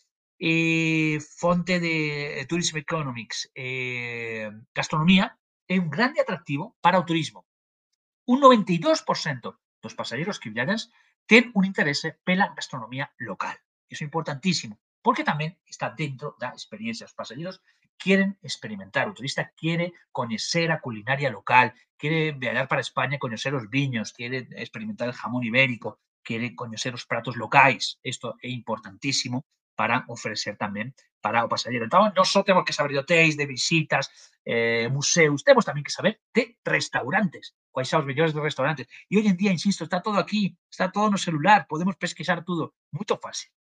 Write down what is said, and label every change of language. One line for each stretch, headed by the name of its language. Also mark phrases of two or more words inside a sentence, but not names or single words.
Galician: Fonte de Tourism Economics, gastronomía é un grande atractivo para o turismo. Un 92% dos pasajeros que viajan ten un interese pela gastronomía local. Iso é importantísimo, porque tamén está dentro da experiencia. Os pasajeros quieren experimentar, o turista quiere coñecer a culinaria local, quiere viajar para España e coñecer os viños,
Spanish: quiere experimentar el jamón ibérico,
Galician: quiere coñecer os pratos locais. Isto é importantísimo para ofrecer tamén para o pasajeiro. Entón, non só temos que saber de hotéis, de visitas, museus, temos tamén que saber de restaurantes, quais son os mellores de restaurantes. E
Spanish: hoy en día,
Galician: insisto, está todo aquí, está todo no celular,
Portuguese: podemos pesquisar tudo,
Galician: moito fácil.